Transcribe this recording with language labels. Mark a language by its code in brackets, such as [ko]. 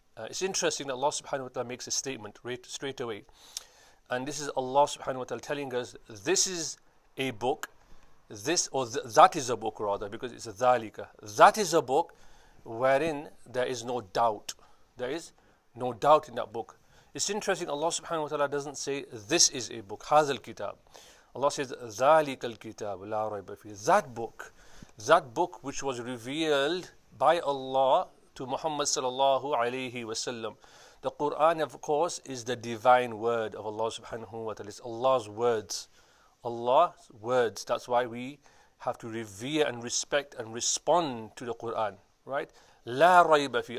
[en] It's interesting that Allah subhanahu wa ta'ala makes a statement straight away. And this is Allah subhanahu wa ta'ala telling us, this is a book, that is a book rather, because it's a dhalika. That is a book wherein there is no doubt. There is no doubt in that book. It's interesting, Allah subhanahu wa ta'ala doesn't say, this is a book, [ar] هذا الكتاب. [en] Allah says, [ar] ذَلِكَ الْكِتَابُ لَا رَيْبَ فِيهِ. [en] That book which was revealed by Allah to Muhammad sallallahu alayhi wasallam. The Quran, of course, is the divine word of Allah subhanahu wa ta'ala. It's Allah's words. Allah's words. That's why we have to revere and respect and respond to the Quran, right? [ar] La rayba fi.